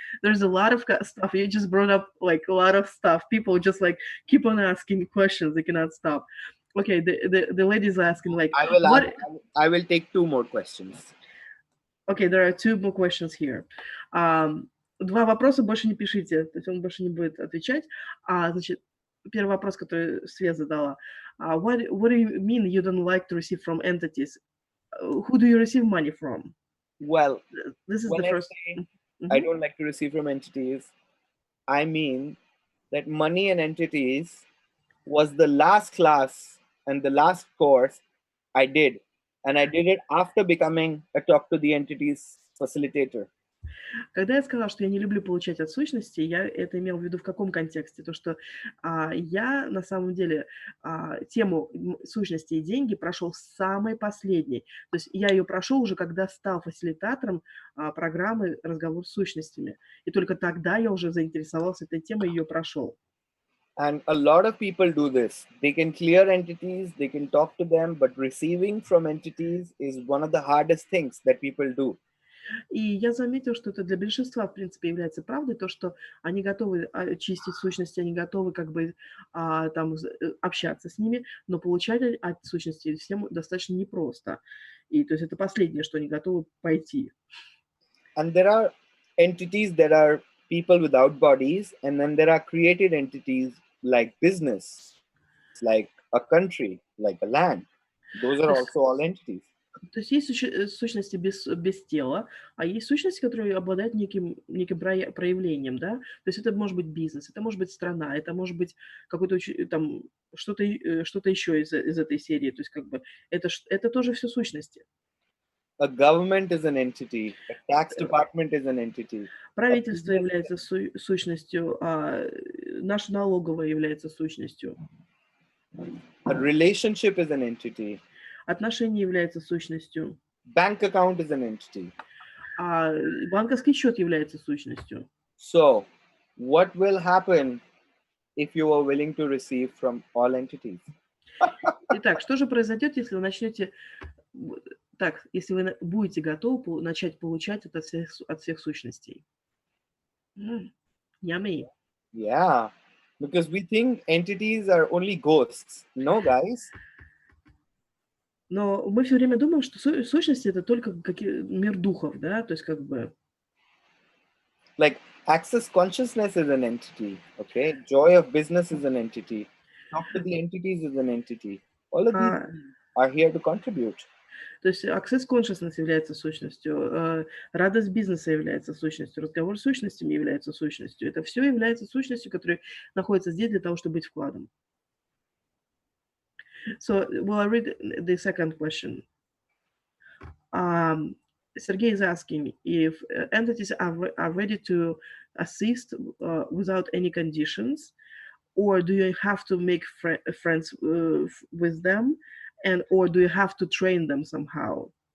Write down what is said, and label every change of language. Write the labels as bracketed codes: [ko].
[en] There's a lot of stuff. You just brought up like a lot of stuff. People just like keep on asking questions. They cannot stop. Okay, the ladies are asking like, I will take 2 more questions. Okay, there are 2 more questions here. [ru] 2 вопроса больше не пишите, то есть он больше не будет отвечать. Значит, первый вопрос, который Свет задала. [en] What do you mean you don't like to receive from entities? Who do you receive money from? Well, this is when the first. I don't like to receive from entities, I mean that money and entities was the last class and the last course I did. And I did it after becoming a talk to the entities facilitator. [ru] Когда я сказала, что я не люблю получать от сущности, я это имела в виду в каком контексте? То, что я на самом деле тему сущности и деньги прошел самой последней. То есть я ее прошел уже, когда стал фасилитатором программы «Разговор с сущностями». И только тогда я уже заинтересовался этой темой и ее прошел. [en] And a lot of people do this. They can clear entities, they can talk to them, but receiving from entities is one of the hardest things that people do. [ru] И я заметила, что это для большинства, в принципе, является правдой, то, что они готовы чистить сущности, они готовы как бы там общаться с ними, но получать от сущности всем достаточно непросто. И то есть это последнее, что они готовы пойти. [en] And there are entities that are people without bodies, and then there are created entities like business, like a country, like a land. Those are also all entities. [ru] То есть есть сущности без тела, а есть сущности, которые обладают неким проявлением, да. То есть это может быть бизнес, это может быть страна, это может быть какой-то там что-то еще из этой серии. То есть как бы это тоже все сущности. [en] A government is an entity. A tax department is an entity. [ru] Правительство является сущностью, наша налоговая является сущностью. [en] A relationship is an entity. [ru] Отношения являются сущностью. [en] Bank account is an entity. [ru] Банковский счет является сущностью. [en] So, what will happen if you are willing to receive from all entities? [ru] Итак, что же произойдет, если вы начнете... Так, если вы будете готовы начать получать от всех сущностей? [en] Yummy. Yeah, because we think entities are only ghosts. No, guys. [ru] Но мы все время думаем, что сущности это только мир духов, да, то есть как бы. [en] Like access consciousness is an entity, okay? Joy of business is an entity. Talk to the entities is an entity. All of these are here to contribute. [ru] То есть access consciousness является сущностью, радость бизнеса является сущностью, разговор с сущностями является сущностью. Это все является сущностью, которая находится здесь для того, чтобы быть вкладом. [en] So, well, I read the second question. Sergey is asking if entities are ready to assist without any conditions, or do you have to make friends with them, or do you have to train them somehow?